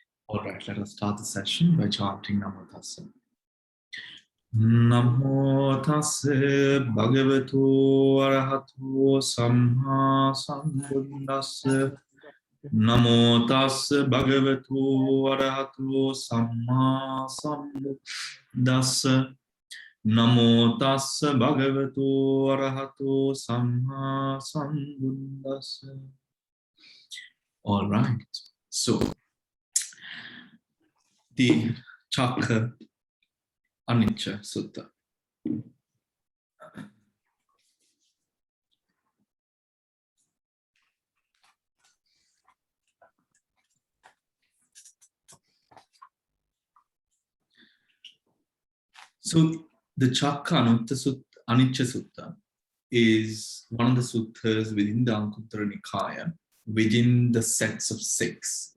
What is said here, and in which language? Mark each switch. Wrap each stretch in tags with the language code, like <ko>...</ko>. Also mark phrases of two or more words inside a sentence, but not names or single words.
<en>All right, let us start the session by chanting</en> <pi>Namo Tassa. Namo Tassa Bhagavato Arahato Samma Sambuddhassa. Namo Tassa Bhagavato Arahato Samma Sambuddhassa. Namo Tassa Bhagavato Arahato Samma Sambuddhassa.</pi> <en>All right, so the chapter Anicca Sutta. So the Anicca Sutta is one of the suttas within the Anguttara Nikaya, within the sets of six.</en>